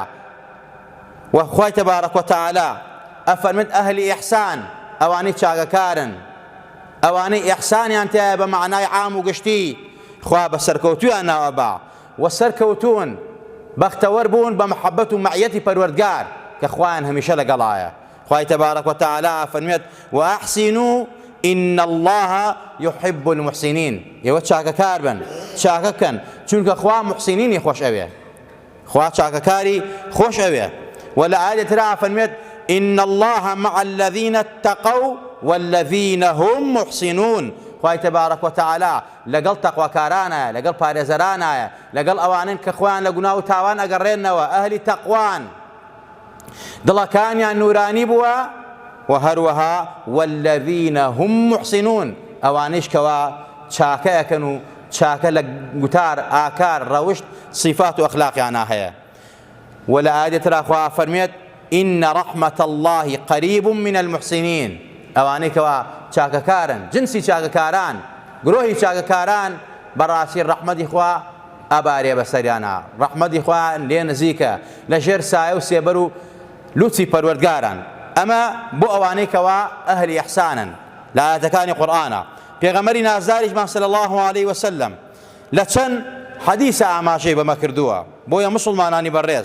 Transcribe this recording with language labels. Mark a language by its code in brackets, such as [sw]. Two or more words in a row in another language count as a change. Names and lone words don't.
[ckb] و خوای تەبارەک و تەعالا ئەفەرمێت ئەهلی ئیحسان، ئەوانەی چاکەکارن، ئەوانەی ئیحسانیان تایە بە معنای عام و گشتی، خوا بەسەرکەوتویان ناوەبا و سەرکەوتون بەختەوەر بوون بە محەبەت و مەعیەتی پەروەردگار کە خوایان هەمیشە لەگەڵایە. خوای تەبارەک وتەعالا فەرمێت [ar] وأحسنوا إن الله يحب المحسنين. [ckb] ئێوە چاکەکار بن، چاکە بکەن، چونکە خوا محسینینی خۆش ئەوێ، خوا چاکەکاری خۆش ئەوێ. و لە ئایەتێک ترا فەرمێت [ar] إن الله مع الذين اتقوا والذين هم محسنون. [ckb] خوای تەبارەک وتەعالا لەگەڵ تەقواکارانایە، لەگەڵ پارێزەرانایە، لەگەڵ ئەوانن کە خۆیان لە گوناه و تاوان ئەگەڕێنەوە، ئەهلی تەقوان، دڵەکانیان نورانی بووە، و هەروەها [ar] والذین هم محسنون، [ckb] ئەوانش کەوا چاکە ئەکەن و چاکە لە گوتار ئاکار ڕەوشت صفات و ئەخلاقیانە هەیە. و لە ئایەتێک ترا خوا فەرمێت [ar] إن رحمة الله قريب من المحسنين. [ckb] ئەوانەی کەوا چاکەکارن، جنسی چاکەکاران، گرۆهی چاکەکاران بەڕاستی ڕەحمەتی خوا ئەبارێ بەسەریانە، ڕەحمەتی خوا لێ نزیکە، لەژێر سایە و سێبەر و لوتی پەروەردگارن. ئەمە بۆ ئەوانەی کەوا ئەهلی ئیحسانن. لە ئاەتەکانی قورئانە پێغەمبەری نازداریشمان [ar] صلی الله عليه وسلم [ckb] لە چەند حەدیثە ئاماژەی بەمە کردووە بۆیە مسلمانانی بەڕێز.